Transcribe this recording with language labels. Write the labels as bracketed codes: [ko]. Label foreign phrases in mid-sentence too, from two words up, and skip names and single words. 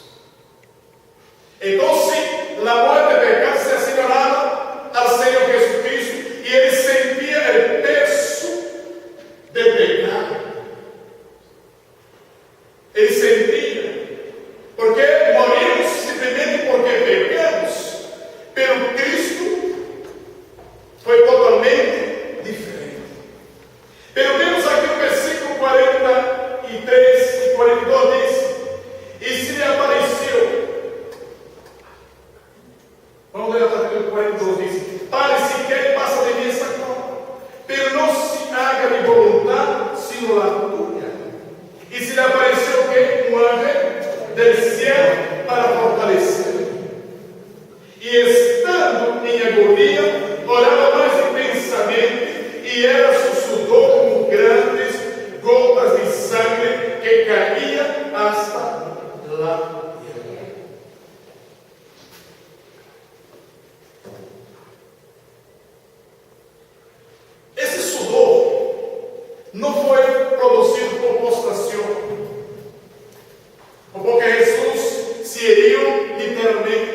[es] Entonces, la muerte de pecado se asignaba al Señor Jesucristo y Él sentía el peso del pecado. Él sentía, porque morimos simplemente porque pecamos, pero Cristo fue totalmente diferente. [pt] Pero vemos aqui o versículo 43 e 42 diz: e se lhe apareceu, vamos ler até o 42, diz: Padre, se quer, passa de mim essa copa, pero não [es] se haga mi voluntad, sino la tuya. [pt] E se lhe apareceu o quê? Um anjo [es] del cielo [pt] para fortalecer. E estando em agonia, orava mais intensamente, e era [es] su sudor como grandes gotas de sangre que caía hasta la tierra. [pt] Esse sudor não foi produzido por postração, ou porque Jesus se heriu literalmente.